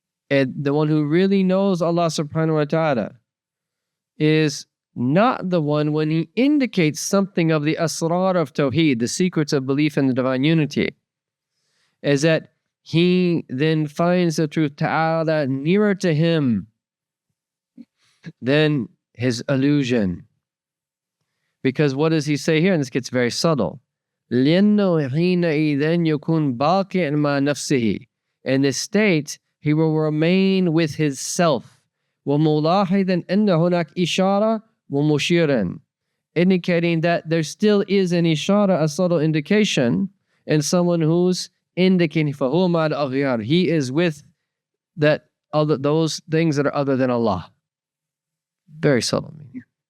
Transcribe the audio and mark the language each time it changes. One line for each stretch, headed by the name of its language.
English: and the one who really knows Allah subhanahu wa ta'ala, is not the one when he indicates something of the asrar of tawheed, the secrets of belief in the divine unity, is that he then finds the truth ta'ala nearer to him than his illusion. Because what does he say here? And this gets very subtle.
Arabic: لِأَنَّهُ حِينَئِذٍ يَكُونُ بَاقِعًا مَعَ نَفْسِهِ.
English: In this state, He will remain with his self.
Arabic: وَمُلَاحِظًا أَنَّ هُنَاكَ إِشَارَةً وَمُشِيرًا,
English: indicating that there still is an ishara, a subtle indication, and someone who's indicating
Arabic: فَهُوَ مَعَ الْأَغْيَارِ,
English: he is with that other, those things that are other than Allah. Very subtle meaning.